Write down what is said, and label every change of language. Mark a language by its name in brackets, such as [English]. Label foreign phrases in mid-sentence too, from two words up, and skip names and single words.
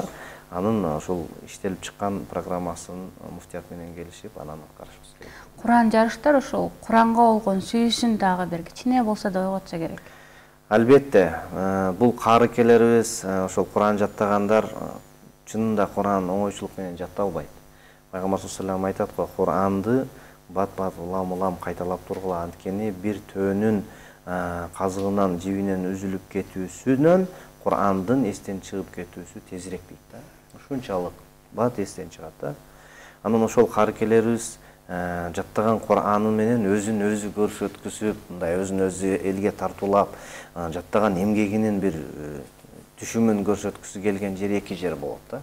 [Kyrgyz] Анын ошол иштелип чыккан программасын муфтият менен келишип, анан аткарышыбыз керек. Куран жарыштар ошол Куранга болгон сүйүүсүн дагы бир кичине болсо да ойготсо керек. Албетте, бул каарыкелерибиз, ошол Куран жаттагандар чынында Куран оңойчулук менен жатталбайт. Пайгамбар [Arabic] صلى الله عليه وسلم [Kyrgyz] айтат го, Куранды бат улам кайталап тургула, анткени бир төөнүн казыгынан жибинен үзүлүп кетүүсүнөн Кур'андын эстен чыгып кетүүсү тезирээк дейт да. Ушунчалык бат эстен чыгат да. Анан ошол карыкелерибиз жаттаган Кур'аны менен өзүн өзү көрсөткүзүп, мындай өзүн өзү элге тартуулап, жаттаган эмгегинин бир түшүмүн көрсөткүсү келген жер эки жер болот да.